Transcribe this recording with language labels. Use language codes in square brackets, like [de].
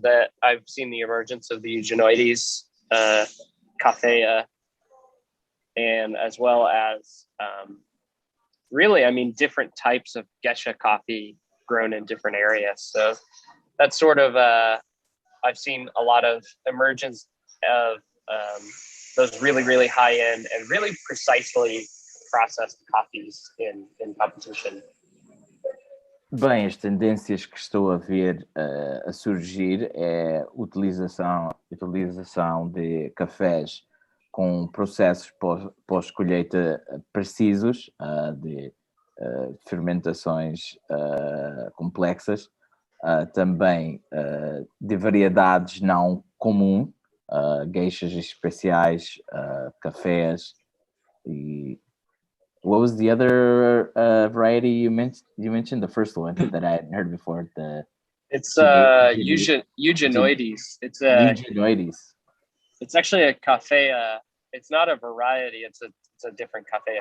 [en] So that I've seen the emergence of the Eugeneoides, Cafea, and as well as really, different types of Gesha coffee grown in different areas. So that's sort of I've seen a lot of emergence of those really, really high end and really precisely processed coffees in competition. [pt] Bem, as tendências que estou a ver a surgir é utilização de cafés com processos pós-colheita precisos, de fermentações complexas, também de variedades não comum, geishas especiais, cafés. [en] E what was the other variety you mentioned? The first one that I hadn't heard before. It's Eugeneoides. It's Eugeneoides. It's actually a cafea. It's not a variety. It's a different cafea